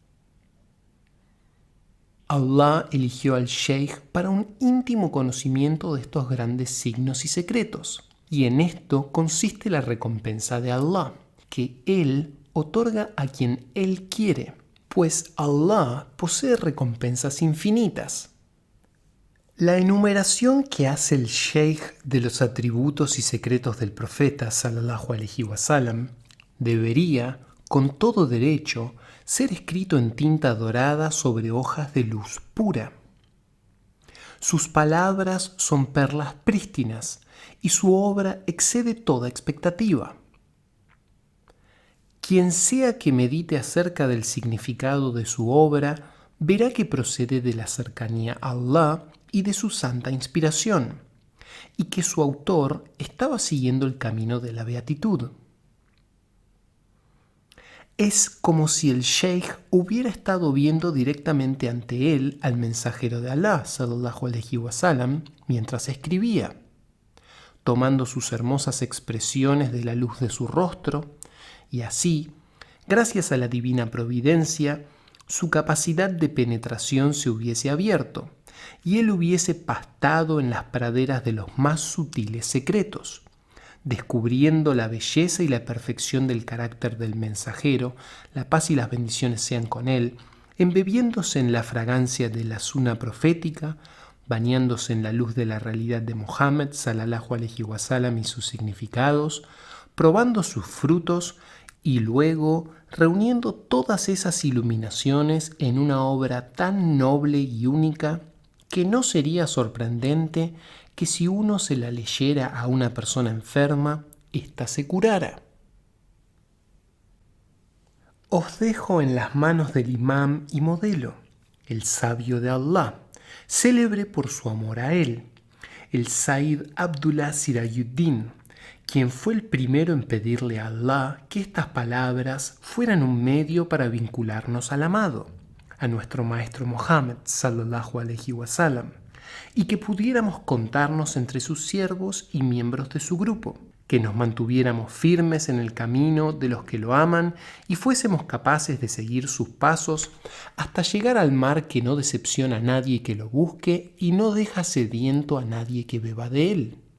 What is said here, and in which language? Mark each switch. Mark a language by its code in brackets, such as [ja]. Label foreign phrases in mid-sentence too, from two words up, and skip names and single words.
[es] Allah eligió al sheikh para un íntimo conocimiento de estos grandes signos y secretos, y en esto consiste la recompensa de Allah, que Él otorga a quien Él quiere, pues Allah posee recompensas infinitas. La enumeración que hace el sheikh de los atributos y secretos del profeta [ar] صلى الله عليه وسلم [es] debería, con todo derecho, ser escrito en tinta dorada sobre hojas de luz pura. Sus palabras son perlas prístinas y su obra excede toda expectativa. Quien sea que medite acerca del significado de su obra verá que procede de la cercanía a Allah y de su santa inspiración, y que su autor estaba siguiendo el camino de la beatitud. Es como si el sheikh hubiera estado viendo directamente ante él al mensajero de Allah, [ar] صلى الله عليه وسلم, [es] mientras escribía, tomando sus hermosas expresiones de la luz de su rostro, y así, gracias a la divina providencia, su capacidad de penetración se hubiese abierto, y él hubiese pastado en las praderas de los más sutiles secretos, descubriendo la belleza y la perfección del carácter del mensajero, la paz y las bendiciones sean con él, embebiéndose en la fragancia de la suna profética, bañándose en la luz de la realidad de Mohammed [ar] صلى الله عليه وسلم [es] y sus significados, probando sus frutos y luego reuniendo todas esas iluminaciones en una obra tan noble y única que no sería sorprendente que si uno se la leyera a una persona enferma, ésta se curara. Os dejo en las manos del imam y modelo, el sabio de Allah, célebre por su amor a él, el Said Abdullah Sirayuddin, quien fue el primero en pedirle a Allah que estas palabras fueran un medio para vincularnos al amado, a nuestro maestro Mohammed [ar] صلى الله عليه وسلم, [es] y que pudiéramos contarnos entre sus siervos y miembros de su grupo, que nos mantuviéramos firmes en el camino de los que lo aman y fuésemos capaces de seguir sus pasos hasta llegar al mar que no decepciona a nadie que lo busque y no deja sediento a nadie que beba de él.